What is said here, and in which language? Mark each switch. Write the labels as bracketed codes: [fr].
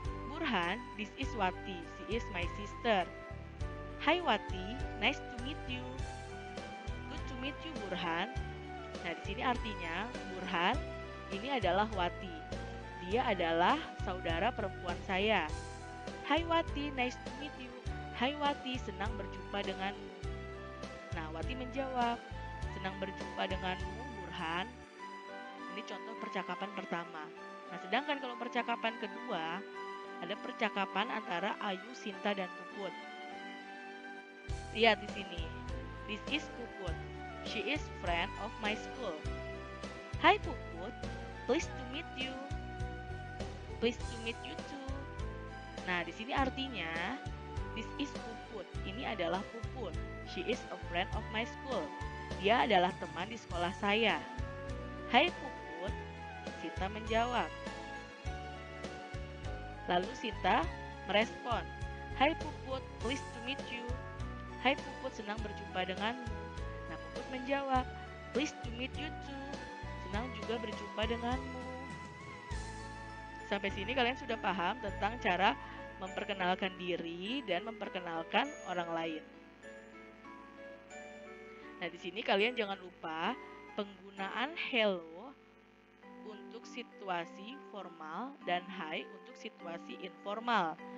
[en] Burhan, this is Wati. She is my sister. Hi Wati, nice to meet you. Good to meet you Burhan. [id] Nah, di sini artinya Burhan ini adalah Wati. Dia adalah saudara perempuan saya. [en] Hai Wati, nice to meet you. [id] Hai Wati, senang berjumpa denganmu. Nah, Wati menjawab, senang berjumpa denganmu, Burhan. Ini contoh percakapan pertama. Nah, sedangkan kalau percakapan kedua, ada percakapan antara Ayu, Sinta, dan Puput. Lihat di sini. [en] This is Puput. She is friend of my school. Hai Puput, pleased to meet you. Pleased to meet you too. [id] Nah, di sini artinya [en] this is Puput. [id] Ini adalah Puput. [en] She is a friend of my school. [id] Dia adalah teman di sekolah saya. Hai Puput, Sinta menjawab. Lalu Sinta merespon. [en] Hai Puput, pleased to meet you. Hai Puput, [id] senang berjumpa denganmu. Nah, Puput menjawab, [en] pleased to meet you too. [id] Senang juga berjumpa denganmu. Sampai sini kalian sudah paham tentang cara memperkenalkan diri dan memperkenalkan orang lain. Nah, di sini kalian jangan lupa penggunaan hello untuk situasi formal dan hi untuk situasi informal.